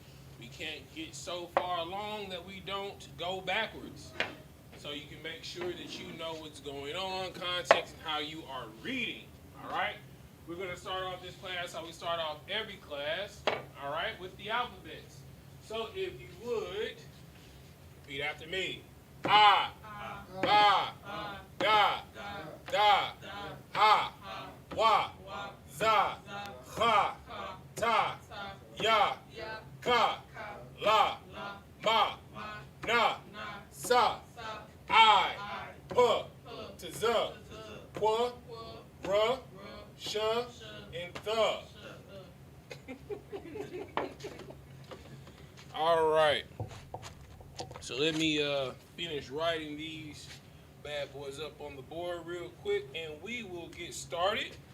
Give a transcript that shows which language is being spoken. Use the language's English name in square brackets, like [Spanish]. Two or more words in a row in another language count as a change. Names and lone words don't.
[English] We can't get so far along that we don't go backwards. So you can make sure that you know what's going on, context, and how you are reading. All right. We're going to start off this class how we start off every class. All right, with the alphabets. So if you would. Repeat after me. [Hebrew] Ah, ba, ga, da, ha, wa, za, ha, ta, ya, ka, la, ma, na, sa, I, pu, tz, kwa, ra, sh, and th. [English] All right. So let me finish writing these bad boys up on the board real quick, and we will get started.